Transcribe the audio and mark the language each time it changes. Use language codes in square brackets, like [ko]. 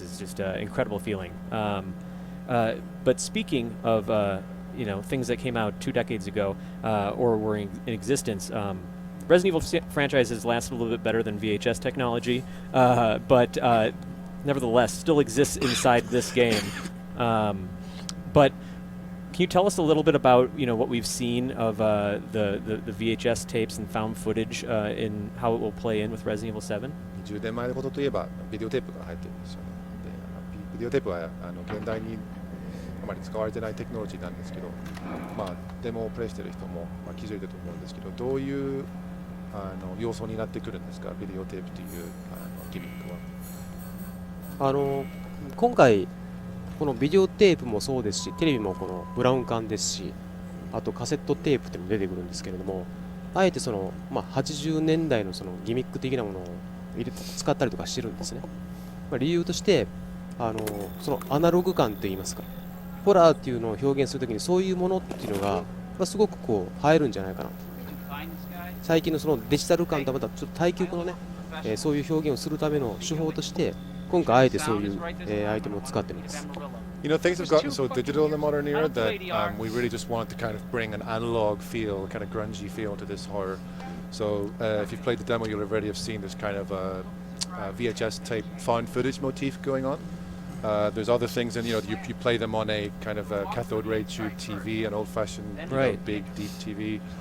[en] Is just an incredible feeling. But speaking of things that came out 2 decades ago or were in existence, Resident Evil franchise has lasted a little bit better than VHS technology, but nevertheless still exists inside this game. But can you tell us a little bit about what we've seen of the VHS tapes and found footage in how it will play in with Resident Evil 7? [ja] 10年前のことといえばビデオテープが入ってるんですよね。でビデオテープは現代にあまり使われてないテクノロジーなんですけど、デモをプレイしてる人も気づいてると思うんですけど、どういう要素になってくるんですか、ビデオテープというギミックは。今回このビデオテープもそうですし、テレビもこのブラウン管ですし、あとカセットテープっていうのも出てくるんですけれども、あえて80年代のギミック的なものを使ったりとかしてるんですね。理由としてそのアナログ感といいますか、ホラーっていうのを表現するときにそういうものっていうのがすごく映えるんじゃないかな。最近のそのデジタル感とはまたちょっと対極のね、そういう表現をするための手法として今回あえてそういう、アイテムを使ってるんです。 [en] You know, things have gotten so digital in the modern era that we really just wanted to kind of bring an analog feel, kind of grungy feel to this horror. So if you've played the demo, you'll already have seen this kind of VHS tape found footage motif going on. There's other things, and you play them on a kind of cathode ray tube TV, an old-fashioned, big, deep TV.